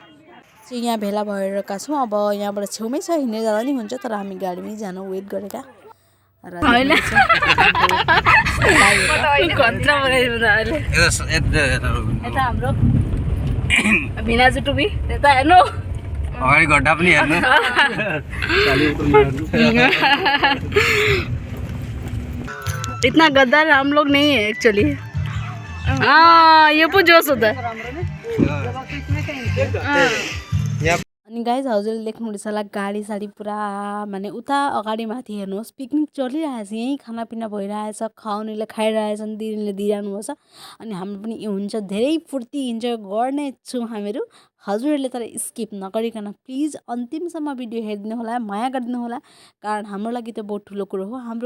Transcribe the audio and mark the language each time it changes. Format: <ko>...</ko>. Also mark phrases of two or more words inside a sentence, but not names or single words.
<ne>चाहिँ यहाँ भेला भएका छौँ। अब यहाँबाट छेउमै छ, हिँडेर जाँदा नि हुन्छ, तर हामी गाडीमै जान वेट गरेका। हाम्रो भिनाजु टुबी त्यता हेर्नु, अगाडि गड्डा पनि हेर्नु।</ne> <hi>इतना गद्दार हम लोग नहीं है एक्चुअली। ये पो जोश होता है।</hi> <ne>अनि गाइज हजुरले देख्नुहुँदैछ होला गाडी साडी पुरा माने उता अगाडि माथि हेर्नुहोस् पिकनिक चलिरहेछ यहीँ खानापिना भइरहेछ खुवाउनेले खाइरहेछन् दिनेले दिइरहनु छ अनि हाम्रो पनि हुन्छ धेरै फुर्ती इन्जोय गर्ने छौँ हामीहरू हजुरहरूले तर स्किप नगरिकन प्लिज अन्तिमसम्म भिडियो हेरिदिनु होला माया गरिदिनु होला कारण हाम्रो लागि त बहुत ठुलो कुरो हो हाम्रो</ne>